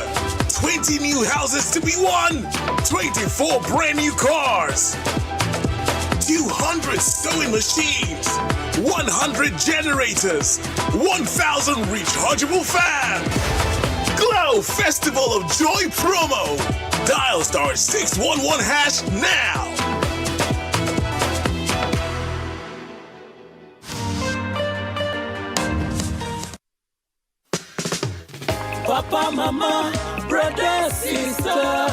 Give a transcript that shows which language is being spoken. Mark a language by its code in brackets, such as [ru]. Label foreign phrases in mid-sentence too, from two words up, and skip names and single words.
[en] 20 new houses to be won. 24 brand new cars. 200 sewing machines. 100 generators, 1,000 rechargeable fans. Glow Festival of Joy promo. Dial star 611 hash now. Papa, mama, brother, sister.